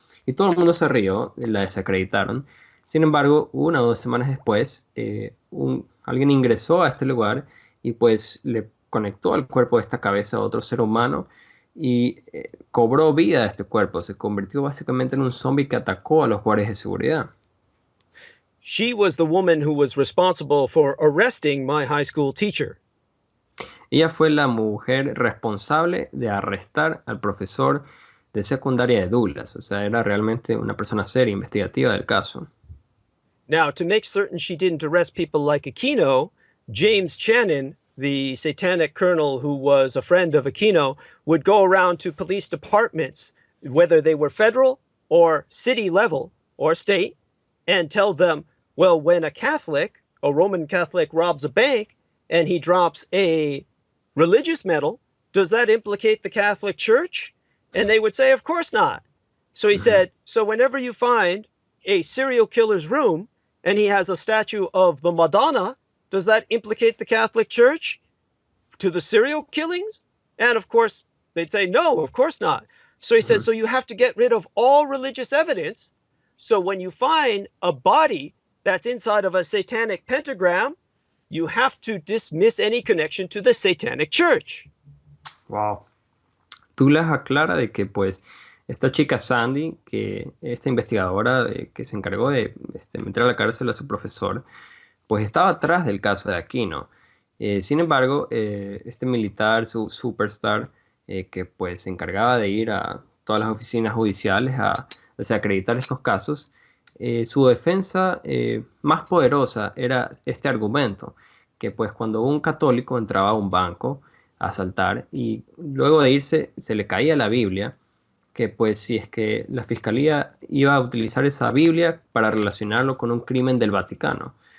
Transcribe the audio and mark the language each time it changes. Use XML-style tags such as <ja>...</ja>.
<es>Y todo el mundo se rió, la desacreditaron. Sin embargo, 1 o 2 semanas después, alguien ingresó a este lugar y pues le conectó al cuerpo de esta cabeza a otro ser humano y cobró vida a este cuerpo. Se convirtió básicamente en un zombie que atacó a los guardias de seguridad.</es> <en>She was the woman who was responsible for arresting my high school teacher.</en> <es>Ella fue la mujer responsable de arrestar al profesor de secundaria de Douglas. O sea, era realmente una persona seria, investigativa del caso.</es> <en>Now, to make certain she didn't arrest people like Aquino, James Channon, the satanic colonel who was a friend of Aquino, would go around to police departments, whether they were federal or city level or state, and tell them, well, when a Catholic, a Roman Catholic, robs a bank and he drops a religious medal, does that implicate the Catholic Church? And they would say, of course not. So he said, so whenever you find a serial killer's room and he has a statue of the Madonna, does that implicate the Catholic Church to the serial killings? And of course, they'd say, no, of course not. So he said, so you have to get rid of all religious evidence. So when you find a body that's inside of a satanic pentagram, you have to dismiss any connection to the Satanic Church. Wow.</en> <es>Douglas aclara de que pues esta chica Sandy, que esta investigadora que se encargó de meter a la cárcel a su profesor, pues estaba atrás del caso de Aquino. Sin embargo, este militar, su superstar, que pues se encargaba de ir a todas las oficinas judiciales a desacreditar estos casos, su defensa más poderosa era este argumento, que pues cuando un católico entraba a un banco a asaltar y luego de irse se le caía la Biblia, que pues si es que la fiscalía iba a utilizar esa Biblia para relacionarlo con un crimen del Vaticano.</es>